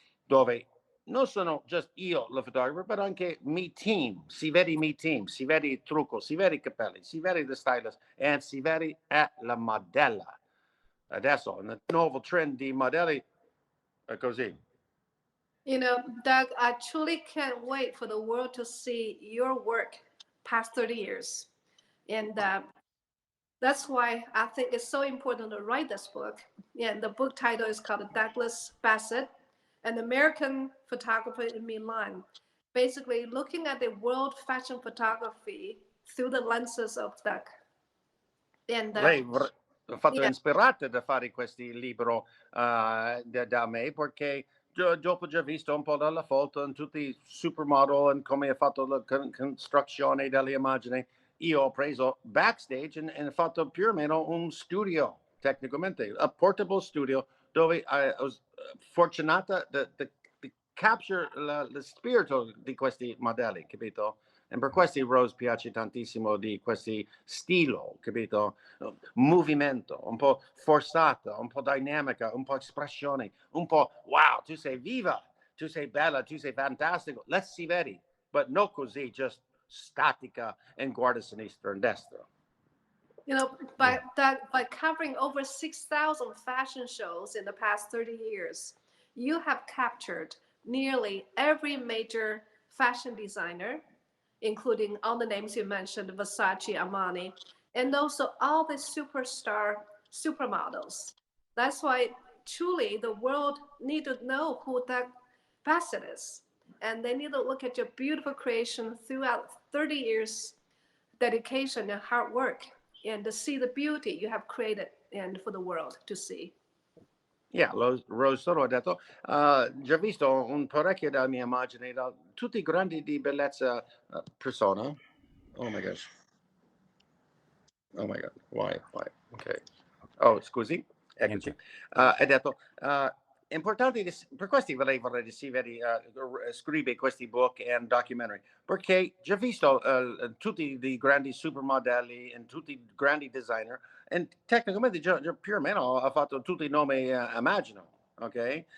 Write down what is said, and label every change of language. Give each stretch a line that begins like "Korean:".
Italian: Dove non sono
English: just
Italian: io la fotografo, ma anche mi team. Si vede mi team, si vede il trucco, si vede i capelli, si vede
English: the stylist,
Italian: e si vede la modella. Adesso, nel nuovo trend di modelli è così.
English: You know, Doug, I truly can't wait for the world to see your work past 30 years. And that's why I think it's so important to write this book. And the book title is called Douglas Bassett, an American photographer in Milan, basically looking at the world fashion photography through the lenses of Doug. And
Italian: Lei ha fatto
English: yeah.
Italian: ispirata da fare questi libro da me, perché dopo già visto un po' dalla foto in tutti i supermodel e come ha fatto la costruzione delle immagini, io ho preso backstage e fatto più o meno un studio, tecnicamente,
English: a portable studio,
Italian: dove ho fortunata di
English: capture
Italian: lo spirito di questi modelli, capito? E per questo Rose piace tantissimo di questi stilo, capito? Movimento, un po' forzato, un po' dinamica, un po' espressione, un po' wow, tu sei viva, tu sei bella, tu sei fantastico,
English: let's see
Italian: vedi,
English: but
Italian: non così,
English: just
Italian: statica e guarda a sinistra e destra.
English: You know, by covering over 6,000 fashion shows in the past 30 years, you have captured nearly every major fashion designer, including all the names you mentioned, Versace, Armani, and also all the supermodels. That's why truly the world need to know who Doug Bassett is. And they need to look at your beautiful creation throughout 30 years dedication and hard work, and to see the beauty you have created and for the world to see.
Italian: Yeah, Rose solo ha detto, già visto un parecchio della mia immagine, da tutti i grandi di bellezza persona.
English: Oh my gosh. Oh my God, why? Ok.
Italian: Oh, scusi. Eccoci. Ha detto, importante, per questi vorrei scrivere questi book e documentary, perché già visto tutti i grandi supermodelli e tutti i grandi designer, e tecnicamente già più o meno ha fatto tutti i nomi immagino, ok?